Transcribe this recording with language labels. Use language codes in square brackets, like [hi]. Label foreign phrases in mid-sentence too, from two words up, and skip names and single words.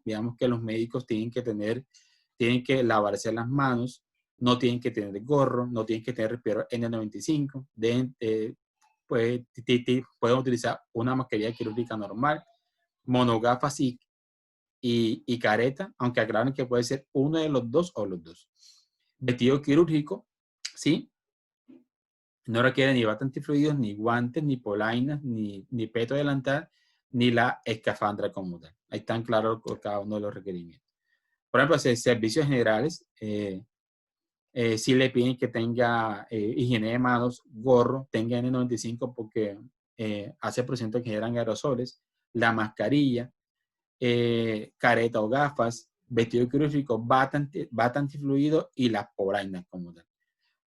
[es] Veamos que los médicos tienen que lavarse las manos, no tienen que tener gorro, no tienen que tener respirador N95, pueden utilizar una mascarilla quirúrgica normal, monogafas y careta, aunque aclaren que puede ser uno de los dos o los dos. Vestido quirúrgico, ¿sí? No requiere ni bata antifluidos, ni guantes, ni polainas, ni peto delantal, ni la escafandra como tal. Ahí están claros cada uno de los requerimientos. Por ejemplo, servicios generales, sí le piden que tenga higiene de manos, gorro, tenga N95 porque hace por ciento que generan aerosoles, la mascarilla, careta o gafas, vestido quirúrgico, bata antifluido y las polainas como tal.